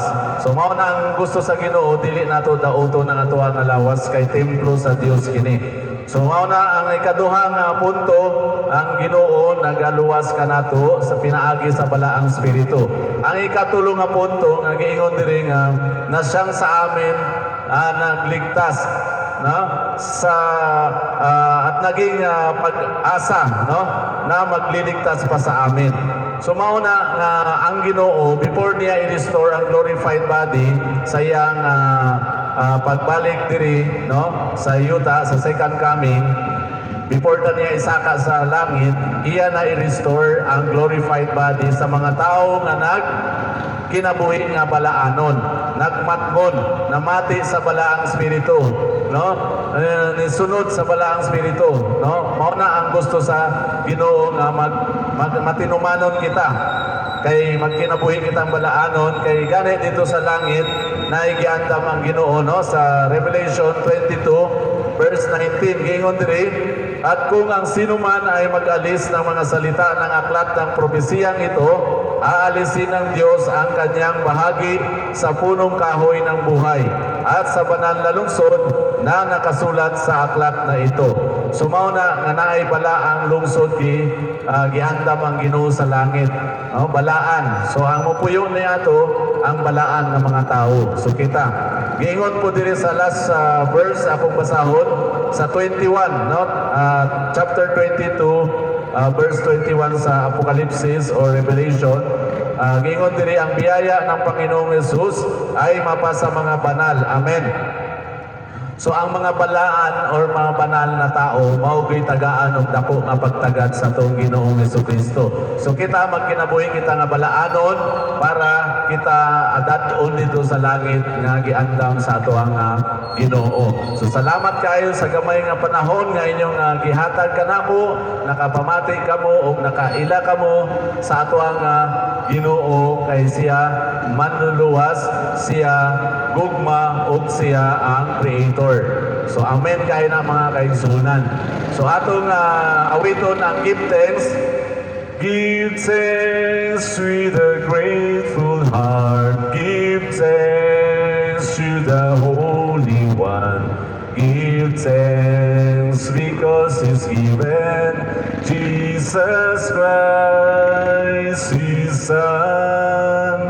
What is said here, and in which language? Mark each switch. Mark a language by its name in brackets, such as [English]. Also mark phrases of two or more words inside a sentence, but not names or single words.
[Cebuano] So mao na ang gusto sa Ginoo, dili nato daoton ang atuang lawas kay templo sa Dios kini. So mao na ang ikaduha nga punto, ang Ginoo nagaluwas ka nato sa pinaagi sa balaang Espiritu. Ang ikatulo nga punto nga giingon diri nga [Filipino] na siyang sa amin nagligtas, [Cebuano] no? [Filipino] Sa at naging pag-asa, no? Na magliligtas pa sa amin. [Cebuano] So mao na nga ang Ginoo before niya i-restore ang [English] glorified body [Cebuano] sa iyang pagbalik diri, no, sa yuta sa [English] second coming, [Cebuano] before ta niya isaka sa langit, iya na i-restore ang [English] glorified body [Cebuano] sa mga tao nga kinabuhi nga balaanon. nagmatgon, namati sa balaang espiritu, no? Nisunod sa balaang espiritu, no? Mao na ang gusto sa Ginoo nga matinumanon kita. Kay magkinabuhi kitang balaanon kay gani dito sa langit na igiandam ang Ginoo, no? Sa Revelation 22 verse 19 giingon diri, [Filipino] at kung ang sino man ay mag-alis ng mga salita ng aklat ng propesiyang ito, aalisin ng Diyos ang kanyang bahagi sa punong kahoy ng buhay at sa banal na lungsod na nakasulat sa aklat na ito. [Cebuano] Sumaw na nga naay bala ang lungsod giandam ang Ginoo sa langit. No? Balaan. So ang mupuyo niya to ang balaan ng mga tao. So kita. Giingon po diri sa [English] last verse [Cebuano] akong basahon sa 21, no? Chapter 22 verse 21 sa Apokalipsis or Revelation. Giingon diri [Filipino] ang biyaya ng Panginoong Hesus ay mapa sa mga banal. Amen. [Cebuano] So ang mga balaan or mga banal na tao maugay tagaan og dako nga pagtagad sa atong Ginoong Jesucristo. So kita magkinabuhi kita nga balaanon para kita adat-on dito sa langit nga giandam sa ato ang Ginoo. So salamat kayo sa gamay nga panahon nga inyong gihatag kanamo, nakapamati kamo o nakaila kamo sa ato ang Ginoo kay siya manluluwas, siya gugma ug siya ang Creator. So amen kayo na mga kaigsunan. So atong awiton ang give thanks. [English] Give thanks with a grateful heart. Give thanks to the Holy One. Give thanks because He's given Jesus Christ, His Son.